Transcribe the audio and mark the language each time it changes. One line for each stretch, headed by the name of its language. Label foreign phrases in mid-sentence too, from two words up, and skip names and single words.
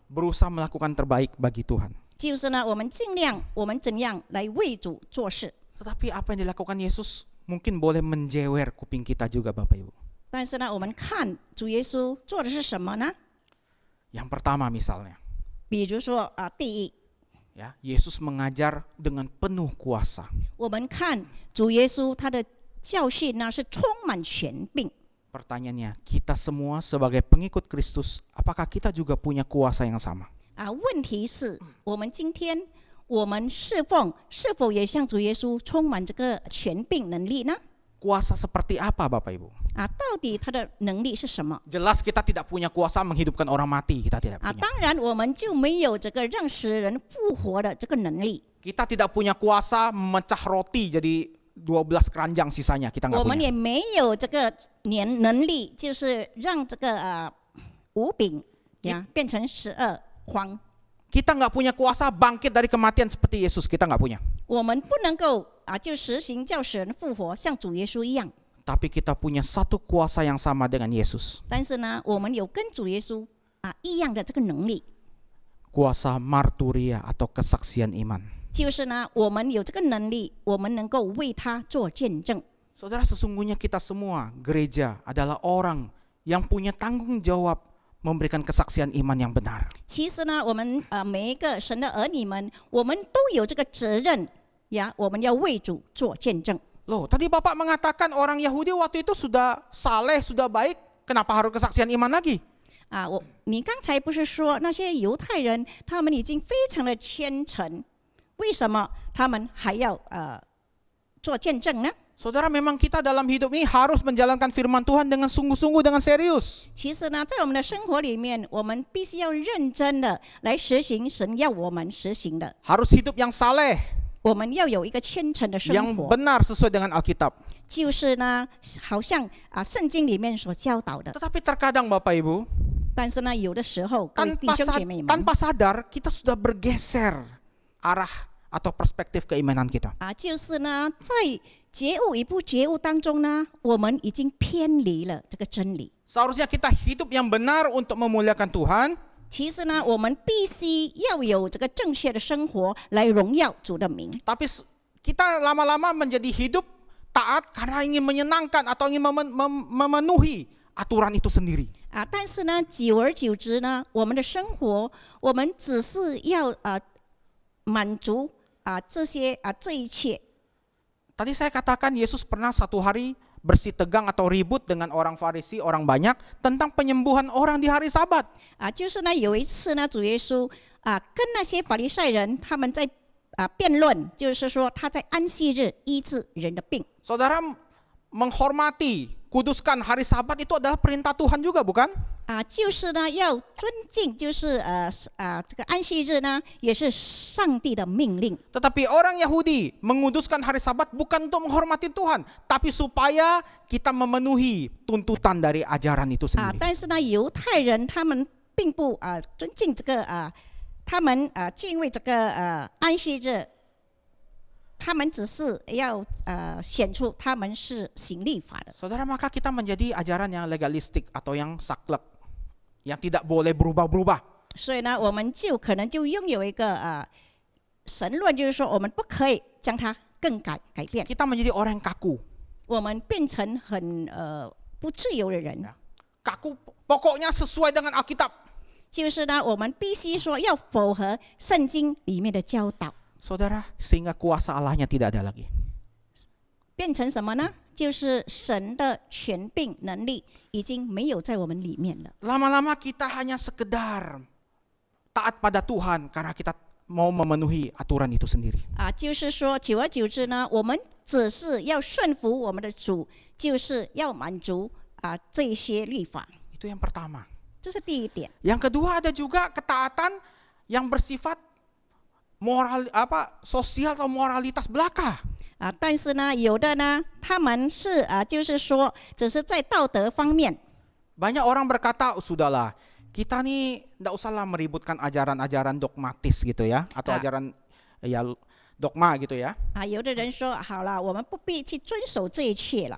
Indonesian: Berusaha melakukan terbaik bagi Tuhan.
Chinese: 就是呢，我们尽量我们怎样来为主做事。
Indonesian: Tetapi apa yang dilakukan Yesus mungkin boleh menjewer kuping kita juga Bapak Ibu.
Chinese: 但是呢，我们看主耶稣做的是什么呢？
Indonesian: Yang pertama misalnya,
Chinese: 比如说第一，
Indonesian: ya, Yesus mengajar dengan penuh kuasa.
Chinese: 我们看主耶稣他的教训呢是充满权柄。
Indonesian: Pertanyaannya, kita semua sebagai pengikut Kristus, apakah kita juga punya kuasa yang sama?
Chinese: 问题是我们今天我们侍奉是否也像主耶稣充满这个权柄能力呢？
Indonesian: Kuasa seperti apa Bapak Ibu?
Chinese: 到底他的能力是什么？
Indonesian: Jelas kita tidak punya kuasa menghidupkan orang mati, kita tidak punya.
Chinese: 当然我们就没有这个让死人复活的这个能力。
Indonesian: Kita tidak punya kuasa memecah roti jadi 12 keranjang sisanya, kita nggak
Chinese: 我们
Indonesian: punya.
Chinese: 也没有这个能力，就是让这个五饼变成12筐。
Indonesian: Kita nggak punya kuasa bangkit dari kematian seperti Yesus, kita nggak punya.
Chinese: 我们不能够就实行叫死人复活，像主耶稣一样。
Indonesian: Tapi kita punya satu kuasa yang sama dengan Yesus.
Chinese: 但是呢，我们有跟主耶稣一样的这个能力，
Indonesian: Kuasa marturia atau kesaksian iman.
Chinese: 就是呢，我们有这个能力，我们能够为他做见证。
Indonesian: Saudara, sesungguhnya kita semua gereja adalah orang yang punya tanggung jawab memberikan kesaksian iman yang benar.
Chinese: 其实呢，我们每一个神的儿女们，我们都有这个责任我们要为主做见证。
Indonesian: Loh, tadi Bapak mengatakan orang Yahudi waktu itu sudah saleh, sudah baik, kenapa harus kesaksian iman lagi?
Chinese: 你刚才不是说那些犹太人他们已经非常的虔诚，为什么他们还要做见证呢？
Indonesian: Saudara, memang kita dalam hidup ini harus menjalankan firman Tuhan dengan sungguh-sungguh, dengan serius.
Chinese: 其实呢，在我们的生活里面，我们必须要认真的来实行神要我们实行的。
Indonesian: Harus hidup yang saleh,
Chinese: 我们要有一个虔诚的生
Indonesian: yang
Chinese: 活，
Indonesian: benar sesuai dengan Alkitab.
Chinese: 就是呢，好像圣经里面所教导的。
Indonesian: Tetapi terkadang Bapak Ibu,
Chinese: 但是呢，有的时候，各位弟兄姐妹们，
Indonesian: tanpa sadar kita sudah bergeser arah atau perspektif keimanan kita.
Chinese: 就是呢，在觉悟与不觉悟当中呢，我们已经偏离了这个真理。
Indonesian: Seharusnya kita hidup yang benar untuk memuliakan Tuhan.
Chinese: 其实呢，我们必须要有这个正确的生活来荣耀主的名。
Indonesian: Tapi kita lama-lama menjadi hidup taat karena ingin menyenangkan atau ingin memenuhi aturan itu sendiri.
Chinese: 但是呢，久而久之呢，我们的生活，我们只是要满足这一切。
Indonesian: Tadi saya katakan Yesus pernah satu hari bersih tegang atau ribut dengan orang Farisi, orang banyak tentang penyembuhan orang di hari Sabat.
Chinese: 就是呢，有一次呢，主耶稣跟那些法利赛人他们在辩论，就是说他在安息日医治人的病。
Indonesian: Saudara, menghormati, kuduskan hari Sabat itu adalah perintah Tuhan juga, bukan?
Chinese: 就是呢要尊敬，就是这个安息日呢也是上帝的命令。
Indonesian: Tetapi orang Yahudi menguduskan hari Sabat bukan untuk menghormati Tuhan, tapi supaya kita memenuhi tuntutan dari ajaran itu sendiri.
Chinese: 但是呢，犹太人他们并不尊敬这个他们敬畏这个安息日，他们只是要显出他们是行律法的。
Indonesian: Saudara, maka kita menjadi ajaran yang legalistik atau yang saklek, yang tidak boleh berubah-berubah.
Chinese: 所以呢，我们就可能就拥有一个神论，就是说我们不可以将它更改变，
Indonesian: Kita menjadi orang yang kaku.
Chinese: 我们变成很不自由的人。
Indonesian: Kaku pokoknya sesuai dengan Alkitab.
Chinese: 就是呢，我们必须说要符合圣经里面的教导，
Indonesian: Saudara, sehingga kuasa Allahnya tidak ada lagi.
Chinese: 变成什么呢？就是神的权柄能力已经没有在我们里面了。
Indonesian: Lama-lama kita hanya sekedar taat pada Tuhan karena kita mau memenuhi aturan itu sendiri.
Chinese: 就是说，久而久之呢，我们只是要顺服我们的主，就是要满足这些律法，
Indonesian: Itu yang pertama.
Chinese: 这是第一点。
Indonesian: Yang kedua ada juga ketaatan yang bersifat sosial atau moralitas belaka.
Chinese: 但是呢，有的呢，他们是就是说，只是在道德方面。
Indonesian: Banyak orang berkata, sudahlah, kita nih tidak usahlah meributkan ajaran-ajaran dogmatis gitu ya, atau ajaran ya dogma gitu ya.
Chinese: 有的人说，好了，我们不必去遵守这一切了。